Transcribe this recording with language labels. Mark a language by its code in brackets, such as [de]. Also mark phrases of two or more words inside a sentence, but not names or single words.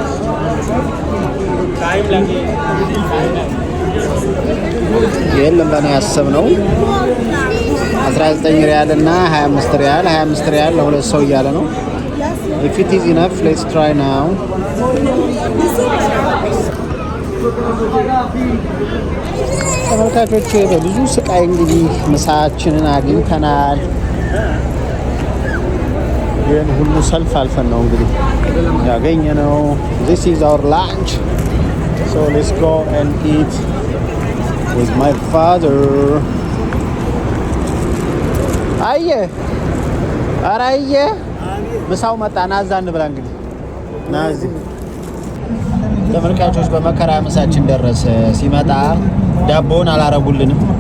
[am] የለም በእኔ ያሰብነው 19 ሪያል እና 25 ሪያል 25 ሪያል ለሁለት ሰው እያለ ነው። [en] if it is enough let's try now። [am] ተመልካቾች በብዙ ስቃይ እንግዲህ ምሳችንን አግኝተናል። ግን ሁሉ ሰልፍ አልፈን ነው እንግዲህ ያገኘነው። [en] this is our lunch so let's go and eat with my father። [am] አራየ ምሳው መጣ። ናዛ እንብላ እንግዲህ ናዚ። ተመልካቾች በመከራ ምሳችን ደረሰ። ሲመጣ ዳቦውን አላረጉልንም።